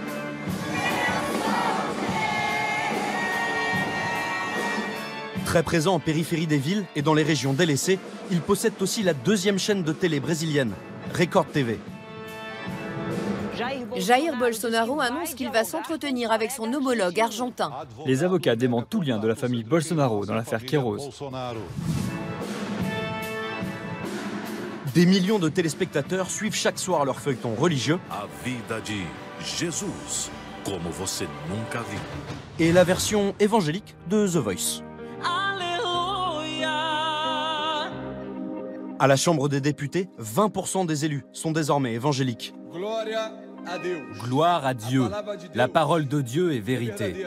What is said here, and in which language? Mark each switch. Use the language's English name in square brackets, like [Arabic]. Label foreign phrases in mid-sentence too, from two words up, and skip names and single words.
[French] Très présents en périphérie des villes et dans les régions délaissées, ils possèdent aussi la deuxième chaîne de télé brésilienne, Record TV. Jair Bolsonaro annonce qu'il va s'entretenir avec son homologue argentin. Les avocats démentent tout lien de la famille Bolsonaro dans l'affaire Queiroz. Des millions de téléspectateurs suivent chaque soir leur feuilleton religieux. [Portuguese] A vida de Jesus, como você nunca viu. [French] Et la version évangélique de The Voice. À la Chambre des députés, 20% des élus sont désormais évangéliques. Gloire à Dieu. La parole de Dieu est vérité.